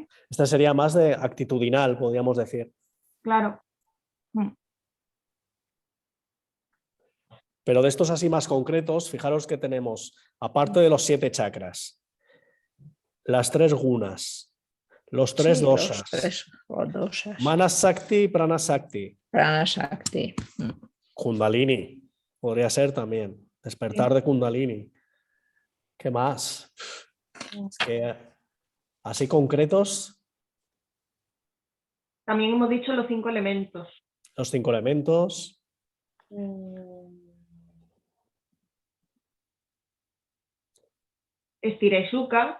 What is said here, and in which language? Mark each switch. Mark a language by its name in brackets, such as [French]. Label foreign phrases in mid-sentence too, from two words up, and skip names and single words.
[Spanish] Esta sería más de actitudinal, podríamos decir. claro. Pero de estos así más concretos, fijaros que tenemos, aparte de los 7 chakras, las 3 gunas, los 3 Sí, los dosas, 3 dosas. [Sanskrit] Manas Shakti y Prana Shakti, Prana Shakti. [Spanish] Kundalini, podría ser también, despertar de Kundalini. ¿Qué más? Es que así concretos, También hemos dicho los 5 elementos. los 5 elementos. [Sanskrit] Estira y Sukha.